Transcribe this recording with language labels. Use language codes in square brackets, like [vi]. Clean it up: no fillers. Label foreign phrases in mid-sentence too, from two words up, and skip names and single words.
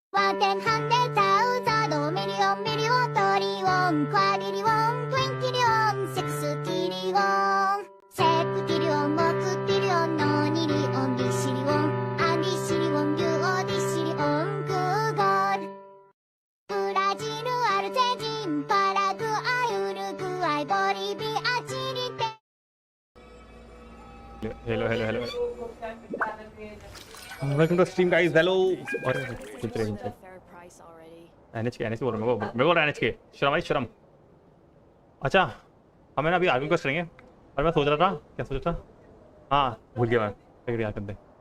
[ja] 点半でザウザドミリオンビリオントリオンクワリリオントゥインティリオンセクスティリオンセクティリオンモクティリオンノニリオンディシリオンアンディシリオンデュオディシリオンクーゴールブラジルアルゼンチンパラグアイウルグアイボリビアチリペ [en] hello hello hello welcome to stream guys hello [hi] और कुछ रहे एनएचके बोल रहा हूं मेरे को एनएचके शर्म भाई शर्म अच्छा हमें ना अभी आगे क्वेश्चन करेंगे और मैं सोच रहा था क्या सोच रहा था हाँ भूल गया मैं फिर याद कर दे